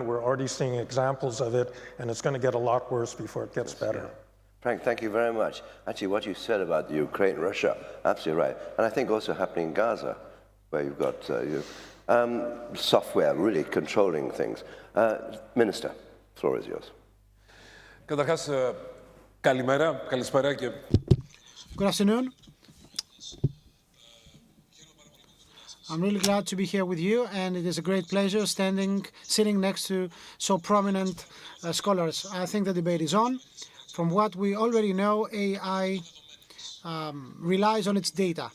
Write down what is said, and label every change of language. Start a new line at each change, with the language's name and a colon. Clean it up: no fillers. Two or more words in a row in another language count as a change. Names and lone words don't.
English: We're already seeing examples of it, and it's going to get a lot worse before it gets better. Yeah. Frank, thank you very much. Actually, what you said about Ukraine, Russia, absolutely right. And I think also happening in Gaza, where you've got software really controlling things. Minister, the floor is yours.
Greek: Καταρχάς, καλησπέρα και...
English: Good afternoon. I'm really glad to be here with you, and it is a great pleasure sitting next to so prominent scholars. I think the debate is on. From what we already know, AI relies on its data.